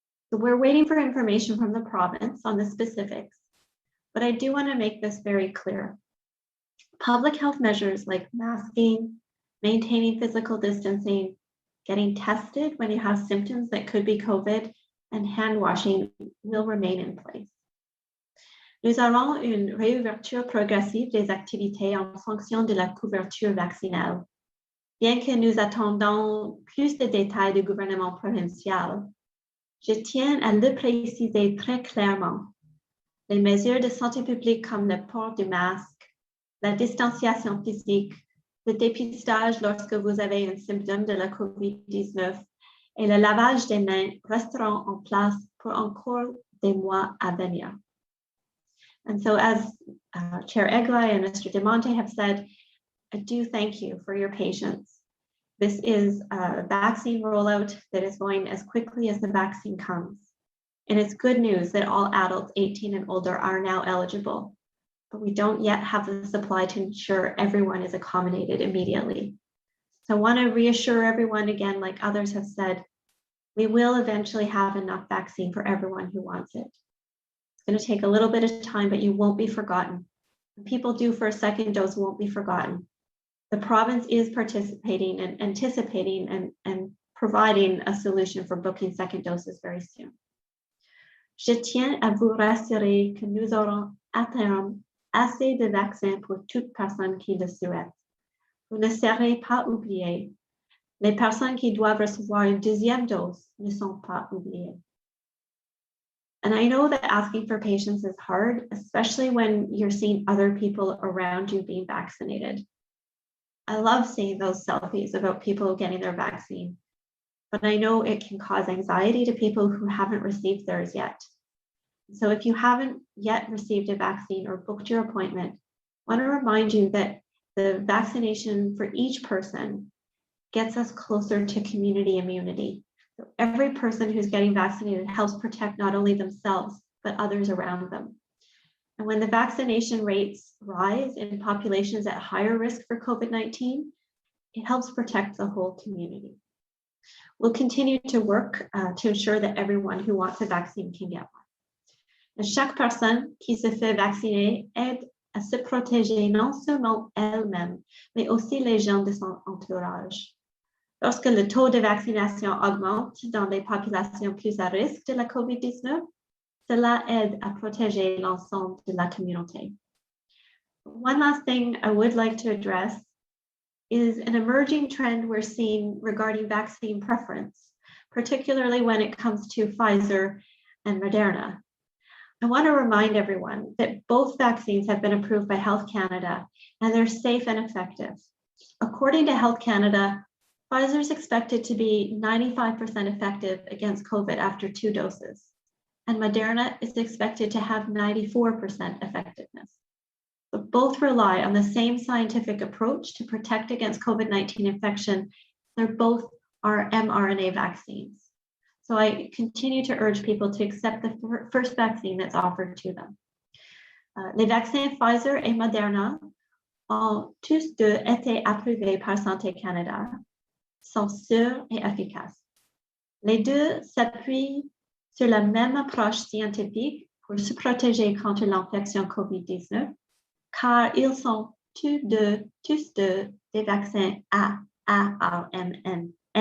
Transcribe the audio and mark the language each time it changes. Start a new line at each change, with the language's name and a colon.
English: So we're waiting for information from the province on the specifics, but I do want to make this very clear. Public health measures like masking, maintaining physical distancing, getting tested when you have symptoms that could be COVID, and hand washing will remain in place.
French: Nous avons une réouverture progressive des activités en fonction de la couverture vaccinale. Bien que nous attendons plus de détails du gouvernement provincial, je tiens à le préciser très clairement. Les mesures de santé publique comme le port du masque, la distanciation physique, le dépistage lorsque vous avez un symptôme de la COVID-19 et le lavage des mains resteront en place pour encore des mois à venir.
English: And so as Chair Eglai and Mr. Demonte have said, I do thank you for your patience. This is a vaccine rollout that is going as quickly as the vaccine comes. And it's good news that all adults 18 and older are now eligible, but we don't yet have the supply to ensure everyone is accommodated immediately. So I want to reassure everyone again, like others have said, we will eventually have enough vaccine for everyone who wants it. It's going to take a little bit of time, but you won't be forgotten. When people due for a second dose won't be forgotten. The province is participating and anticipating and providing a solution for booking second doses very soon.
French: Je tiens à vous rassurer que nous aurons à terme assez de vaccins pour toute personne qui le souhaite. Vous ne serez pas oubliés. Les personnes qui doivent recevoir une deuxième dose ne sont pas oubliées.
English: And I know that asking for patience is hard, especially when you're seeing other people around you being vaccinated. I love seeing those selfies about people getting their vaccine, but I know it can cause anxiety to people who haven't received theirs yet. So if you haven't yet received a vaccine or booked your appointment, I want to remind you that the vaccination for each person gets us closer to community immunity. So every person who's getting vaccinated helps protect not only themselves, but others around them. And when the vaccination rates rise in populations at higher risk for COVID-19, it helps protect the whole community. We'll continue to work to ensure that everyone who wants a vaccine can get one.
French: And chaque personne qui se fait vacciner aide à se protéger non seulement elle-même, mais aussi les gens de son entourage. Lorsque le taux de vaccination augmente dans les populations plus à risque de la COVID-19, cela aide à protéger l'ensemble de la communauté.
English: One last thing I would like to address is an emerging trend we're seeing regarding vaccine preference, particularly when it comes to Pfizer and Moderna. I want to remind everyone that both vaccines have been approved by Health Canada and they're safe and effective. According to Health Canada, Pfizer is expected to be 95% effective against COVID after 2 doses, and Moderna is expected to have 94% effectiveness. But both rely on the same scientific approach to protect against COVID-19 infection. They're both are mRNA vaccines. So I continue to urge people to accept the first vaccine that's offered to them.
French: Les vaccins Pfizer et Moderna ont tous deux été approuvés par Santé Canada, sont sûrs et efficaces. Les deux s'appuient sur la même approche scientifique pour se protéger contre l'infection COVID-19, car ils sont tous deux des vaccins ARNM.